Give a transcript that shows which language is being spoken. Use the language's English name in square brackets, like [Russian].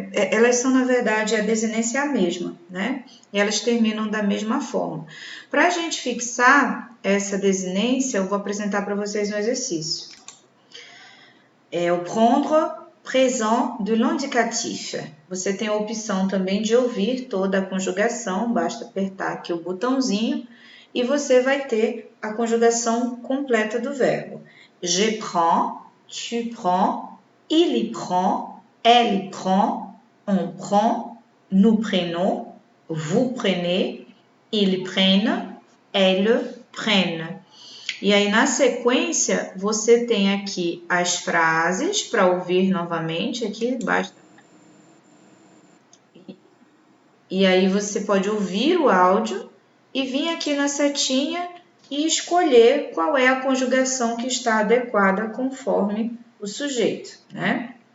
[Portuguese] elas são, na verdade, a desinência é a mesma, né? E elas terminam da mesma forma. Para a gente fixar essa desinência, eu vou apresentar para vocês um exercício. É o prendre présent de l'indicatif. Você tem a opção também de ouvir toda a conjugação, basta apertar aqui o botãozinho e você vai ter a conjugação completa do verbo. [French] Je prends, tu prends, il y prend, elle y prend, on prend, nous prenons, vous prenez, ils prennent, elles prennent. [Portuguese] E aí, na sequência, você tem aqui as frases para ouvir novamente. Aqui basta. E aí, você pode ouvir o áudio e vir aqui na setinha e escolher qual é a conjugação que está adequada conforme o sujeito, né?